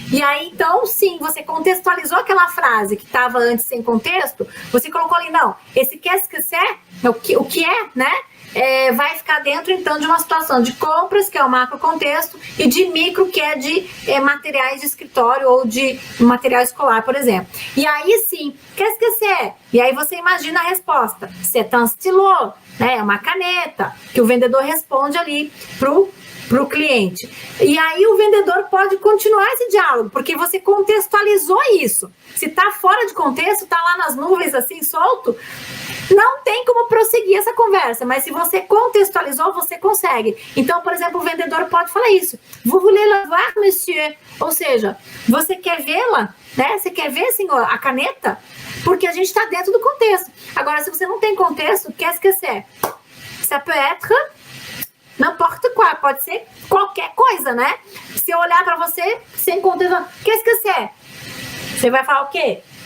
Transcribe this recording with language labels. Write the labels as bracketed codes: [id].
[pt] E aí, então, sim, você contextualizou aquela frase que estava antes sem contexto, você colocou ali, não, esse [fr] qu'est-ce que c'est, [pt] o que é, né? Vai ficar dentro, então, de uma situação de compras, que é o macro contexto, e de micro, que é de materiais de escritório ou de material escolar, por exemplo. E aí, sim, [fr] qu'est-ce que c'est? [pt] E aí você imagina a resposta. [fr] C'est un stylo, [pt] né? É uma caneta, que o vendedor responde ali pro cliente. E aí o vendedor pode continuar esse diálogo, porque você contextualizou isso. Se tá fora de contexto, tá lá nas nuvens assim, solto, não tem como prosseguir essa conversa, mas se você contextualizou, você consegue. Então, por exemplo, o vendedor pode falar isso. [fr] Vous voulez la voir, monsieur? [pt] Ou seja, você quer vê-la, né? Você quer ver, senhor, a caneta? Porque a gente está dentro do contexto. Agora, se você não tem contexto, [fr] qu'est-ce que c'est? Ça peut être n'importe quoi, [pt] pode ser qualquer coisa, [fr] né? [pt] Se eu olhar para você sem contexto, [fr] qu'est-ce que c'est? [pt] Você vai falar o quê?